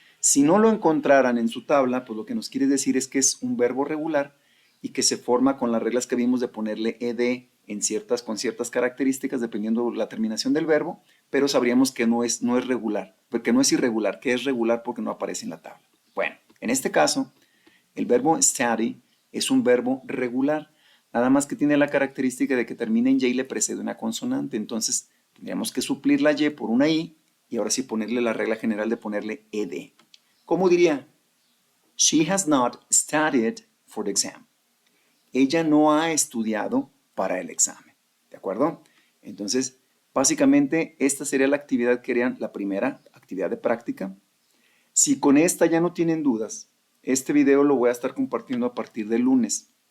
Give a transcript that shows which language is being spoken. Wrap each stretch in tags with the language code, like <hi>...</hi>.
<es>Si no lo encontraran en su tabla, pues lo que nos quiere decir es que es un verbo regular y que se forma con las reglas que vimos de ponerle ed con ciertas características dependiendo la terminación del verbo, pero sabríamos que no es regular, porque no es irregular, que es regular porque no aparece en la tabla. Bueno, en este caso, el verbo study es un verbo regular, nada más que tiene la característica de que termina en y y le precede una consonante, entonces tendríamos que suplir la y por una i y ahora sí ponerle la regla general de ponerle ed. ¿Cómo diría?</es> <en>She has not studied for the exam.</en> <es>Ella no ha estudiado para el examen. ¿De acuerdo? Entonces, básicamente esta sería la actividad que harían, la primera actividad de práctica. Si con esta ya no tienen dudas, este video lo voy a estar compartiendo a partir del lunes.</es>